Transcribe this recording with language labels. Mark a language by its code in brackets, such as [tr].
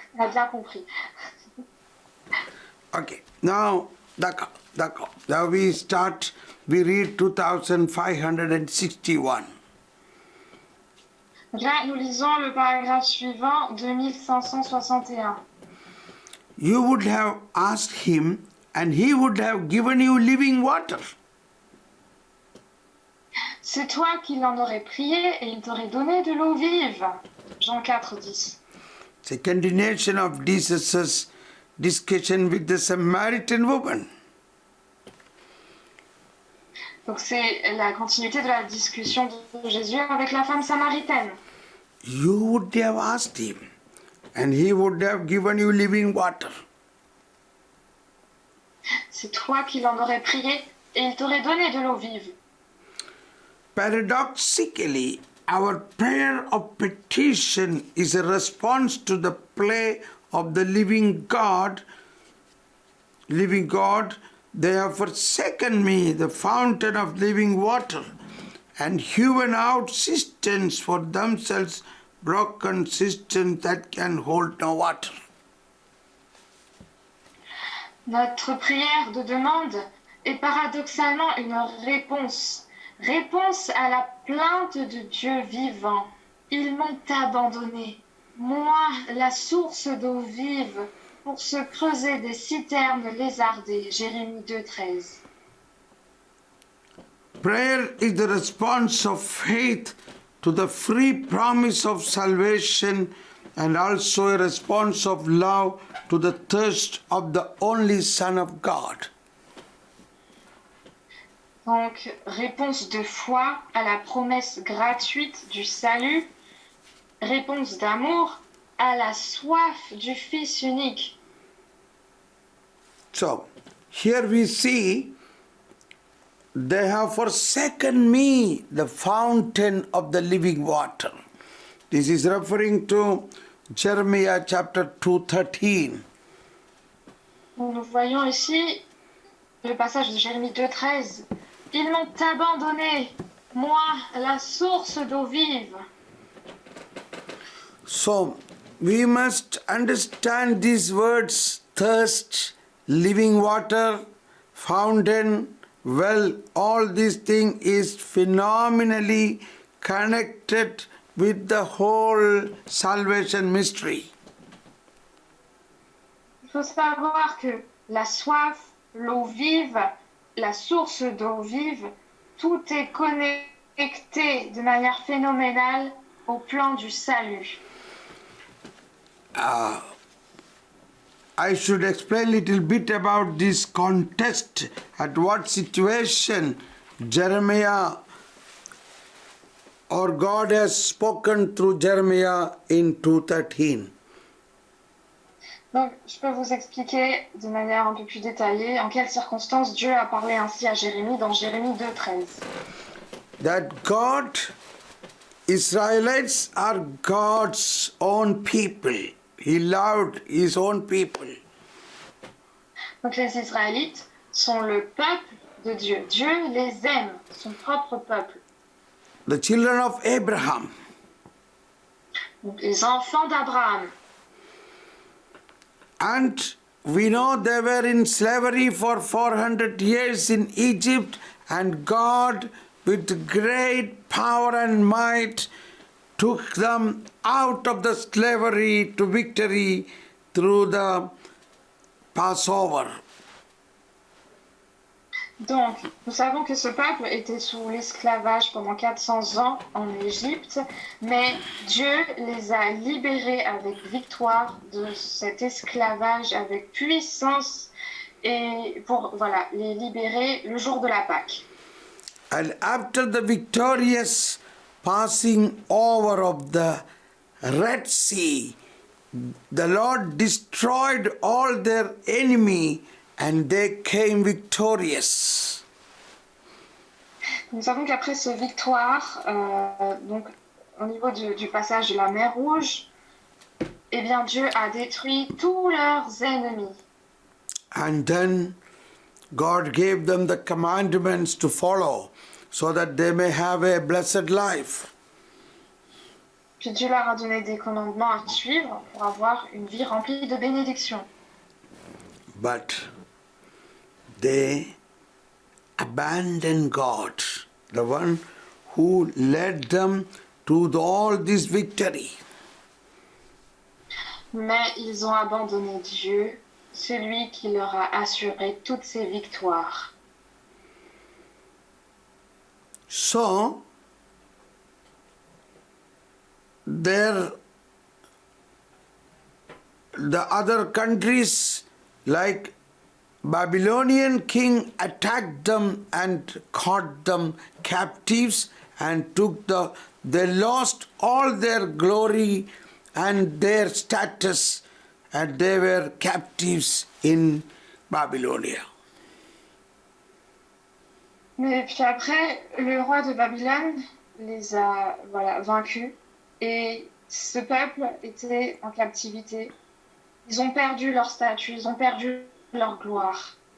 [fr] On a bien compris. [en] Okay, now [fr] D'accord. [en] Now we read 2561. [fr] Donc là, nous lisons le paragraphe suivant, 2561. [en] You would have asked him, and he would have given you living water. [fr] C'est toi qui l'en aurais prié et il t'aurait donné de l'eau vive. Jean 4, 10. [en] It's a continuation of Jesus' discussion with the Samaritan woman. [fr] Donc c'est la continuité de la discussion de Jésus avec la femme samaritaine. [en] You would have asked him, and he would have given you living water. [fr] C'est toi qui l'en aurais prié et il t'aurait donné de l'eau vive. [en] Paradoxically, our prayer of petition is a response to the play of the living God. Living God, they have forsaken me, the fountain of living water, and hewn out cisterns for themselves, broken cisterns that can hold no water. [fr] Notre prière de demande est paradoxalement une réponse. Réponse à la plainte de Dieu vivant. Ils m'ont abandonné, moi, la source d'eau vive, pour se creuser des citernes lézardées. Jérémie 2, 13. [en] Prayer is the response of faith to the free promise of salvation and also a response of love to the thirst of the only Son of God. [fr] Donc, réponse de foi à la promesse gratuite du salut, réponse d'amour à la soif du Fils unique. [en] So, here we see they have forsaken me, the fountain of the living water. This is referring to Jeremiah chapter 2:13. [fr] Nous voyons ici le passage de Jérémie 2,13. Ils m'ont abandonné, moi, la source d'eau vive. [en] So, we must understand these words: thirst, living water, fountain, well, all these things is phenomenally connected with the whole salvation mystery. [fr] Il faut savoir que la soif, l'eau vive, la source d'eau vive, tout est connecté de manière phénoménale au plan du salut. [en] I should explain a little bit about this context, at what situation Jeremiah or God has spoken through Jeremiah in 2:13. [fr] Donc, je peux vous expliquer de manière un peu plus détaillée en quelles circonstances Dieu a parlé ainsi à Jérémie dans Jérémie 2,13. [en] That God, Israelites are God's own people. He loved his own people. [fr] Donc les Israélites sont le peuple de Dieu. Dieu les aime, son propre peuple. [en] The children of Abraham. [fr] Donc les enfants d'Abraham. [en] And we know they were in slavery for 400 years in Egypt, and God, with great power and might, took them out of the slavery to victory through the Passover. [fr] Donc, nous savons que ce peuple était sous l'esclavage pendant 400 ans en Égypte, mais Dieu les a libérés avec victoire de cet esclavage, avec puissance, et pour les libérer le jour de la Pâque. [en] And after the victorious passing over of the Red Sea, the Lord destroyed all their enemy and they came victorious. [fr] Nous savons qu'après cette victoire, donc au niveau du passage de la mer Rouge, eh bien Dieu a détruit tous leurs ennemis. [en] And then God gave them the commandments to follow so that they may have a blessed life. [fr] Puis Dieu leur a donné des commandements à suivre pour avoir une vie remplie de bénédictions. [en] But they abandoned God, the one who led them to all this victory. [fr] Mais ils ont abandonné Dieu, celui qui leur a assuré toutes ces victoires. [en] So, the other countries like Babylonian king attacked them and caught them captives and they lost all their glory and their status, and they were captives in Babylonia. [fr] Mais puis après, le roi de Babylone les a vaincus et ce peuple était en captivité. Ils ont perdu leur statut, ils ont perdu leur gloire.